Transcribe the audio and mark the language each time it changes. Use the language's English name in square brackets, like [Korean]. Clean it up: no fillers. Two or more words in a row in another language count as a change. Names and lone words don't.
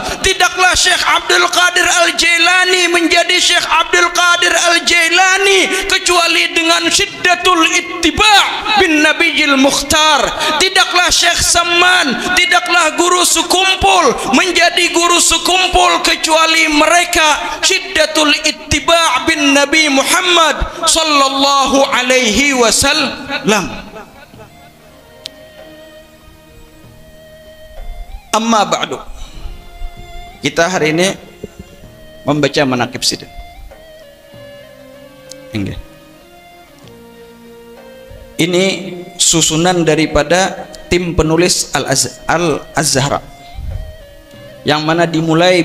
[Indonesian] Tidaklah Syekh Abdul Qadir Al-Jailani menjadi Syekh Abdul Qadir Al-Jailani kecuali dengan [Arabic] شدة الاتباع بالنبي المختار. [Indonesian] Tidaklah Syekh Saman, tidaklah guru sekumpul menjadi guru sekumpul kecuali mereka [Arabic] شدة الاتباع بالنبي محمد صلى الله عليه وسلم. أما بعد, [Indonesian] kita hari ini membaca manaqib Sidin. Ini susunan daripada tim penulis Al-Azhara, yang mana dimulai